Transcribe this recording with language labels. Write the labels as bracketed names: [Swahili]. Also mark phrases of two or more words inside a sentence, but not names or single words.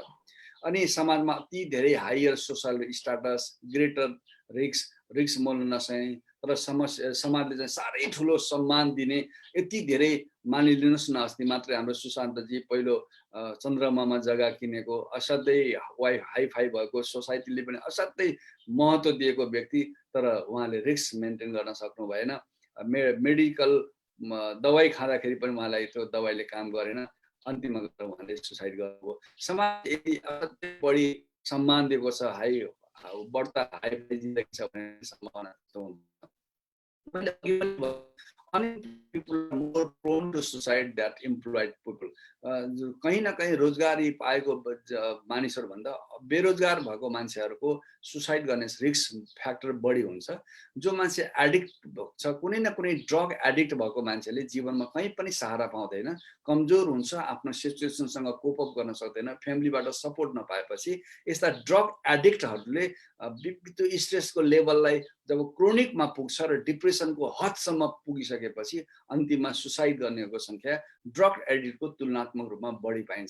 [Nepali] अनि समाजमा अति धेरै [English] higher social status, greater risk [Nepali] मोल्न नसक्ने तर समाजले चाहिँ साह्रै ठुलो सम्मान दिने, यति धेरै मानिलिनुहोस् न, अस्ति मात्रै हाम्रो सुशान्तजी पहिलो चन्द्रमामा जग्गा किनेको, असाध्यै हाइफाई भएको, सोसाइटीले पनि असाध्यै महत्त्व दिएको व्यक्ति, तर उहाँले [English] risk maintain [Nepali] गर्न सक्नु भएन। मेडिकल दबाई खाँदाखेरि पनि उहाँलाई त्यो दबाईले काम गरेन, अन्तिममा गएर उहाँले सुसाइड गर्नुभयो। समाज यदि असाध्यै बढी सम्मान दिएको छ, बढ्ता हाइफाई जिन्दगी छ भन्ने सम्भावना [English] people are more prone to suicide than employed people. [Nepali] कहीं न कहीं रोजगारी पाएको मानिसहरू भन्दा बेरोजगार भएको मान्छेहरूको सुसाइड गर्ने [English] risk factor [Nepali] बढी हुन्छ। जो मान्छे एडिक्ट छ, कुनै न कुनै [English] drug addict [Nepali] भएको मान्छेले जीवनमा कहीँ पनि सहारा पाउँदैन, कमजोर हुन्छ, आफ्नो सिचुएसनसँग [English] cope up [Nepali] गर्न सक्दैन, फ्यामिलीबाट सपोर्ट नपाएपछि यस्ता [English] drug addicts [Nepali] त्यो स्ट्रेसको लेभललाई जब क्रोनिकमा पुग्छ र डिप्रेसनको हदसम्म पुगिसकेपछि अन्तिममा सुसाइड गर्नेहरूको सङ्ख्या [English] drug addict [Nepali] तुलनात्मक रूपमा बढी पाइन्छ।